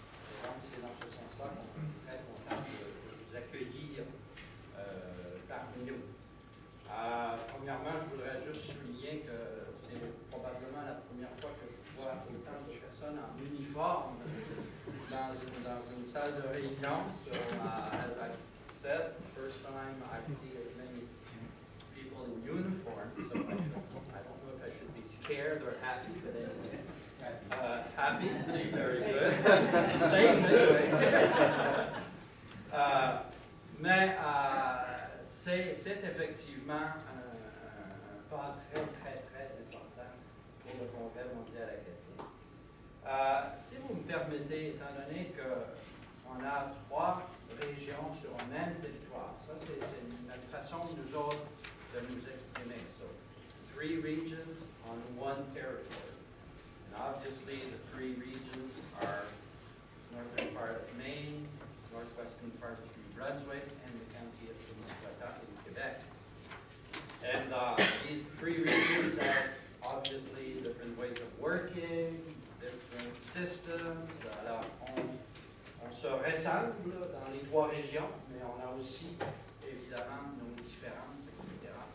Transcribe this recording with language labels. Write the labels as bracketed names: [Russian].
[French] Et donc, c'est dans ce sens-là qu'on est très content de vous accueillir parmi nous. Premièrement, je voudrais juste souligner que c'est probablement la première fois que je vois autant de personnes en uniforme dans une salle de réunion. [English] So, as I said, the first time I see as many people in uniform, so I don't know if I should be scared or happy, but anyway. Happy, very good. Safe anyway. [French] Mais c'est effectivement un pas très, très, très important pour le Congrès mondial acadien. Si vous me permettez, étant donné qu'on a 3 régions sur un même territoire, ça c'est notre façon, nous autres, de nous exprimer. [English] So, 3 regions on 1 territory. And obviously, the 3 regions are northern part of Maine, northwestern part of New Brunswick, and the county of Committe in Quebec. And these 3 regions have obviously different ways of working, different systems. [French] Alors, on se ressemble dans les 3 régions, mais on a aussi, évidemment, nos différences, etc.